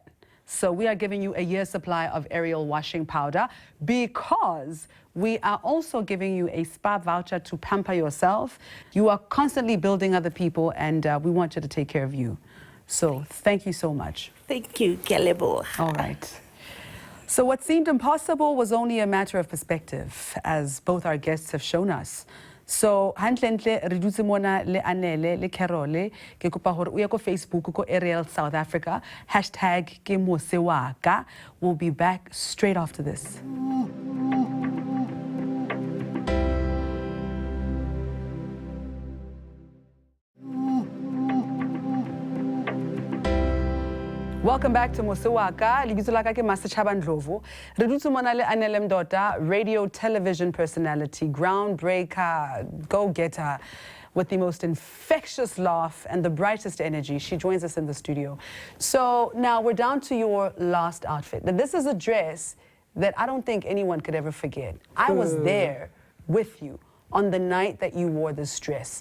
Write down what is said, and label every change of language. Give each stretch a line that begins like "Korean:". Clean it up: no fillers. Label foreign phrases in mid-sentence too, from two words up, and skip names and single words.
English: So we are giving you a year's supply of Ariel washing powder because we are also giving you a spa voucher to pamper yourself. You are constantly building other people, and we want you to take care of you. So thank you so much. Thank you, Kelebo. All right. So what seemed impossible was only a matter of perspective, as both our guests have shown us.
Southern Sotho: So hantlentle re dutse mona le Anele le Carole ke kopa hore o ye ko Facebook ko Ariel South Africa #ke Mose Waka.
English: We'll be back straight after this. Welcome back to Mose Waka.
Southern Sotho: Libitso la ka ke Masechaba Ndlovu. Re dutse mona le
English: Anele Mdota, radio television personality, groundbreaker, go-getter, with the most infectious laugh and the brightest energy. She joins us in the studio. So now we're down to your last outfit. Now, this is a dress that I don't think anyone could ever forget. I was there with you on the night that you wore this dress.